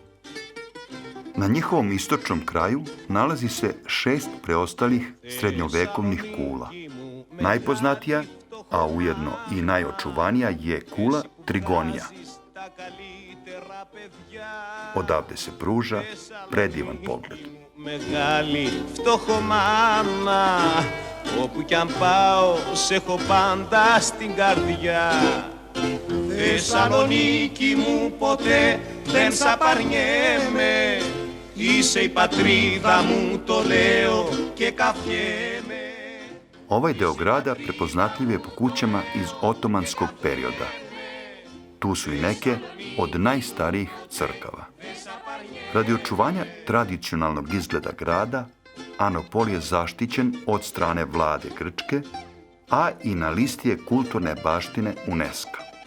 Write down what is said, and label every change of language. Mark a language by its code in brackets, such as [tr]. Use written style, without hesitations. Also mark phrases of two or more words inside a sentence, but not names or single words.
[sr] Na njihovom istočnom kraju nalazi se 6 preostalih srednjovekovnih kula. Najpoznatija, a ujedno i najočuvanija je kula Trigonija. Odavde se pruža predivan pogled. [el] Μεγάλη φτωχομάνα, όπου κι αν πάω σε έχω πάντα στην καρδιά. Θεσσαλονίκη μου ποτέ δεν σ' απαρνιέμαι, είσαι η πατρίδα μου, το λέω και καφιέμαι. [sr] Ovaj deo grada prepoznatljiv je po kućama iz otomanskog perioda. Tu su i neke od najstarijih crkava. Radi očuvanja tradicionalnog izgleda grada, Anopol je zaštićen od strane vlade Grčke, a i na listi je kulturne baštine UNESCO.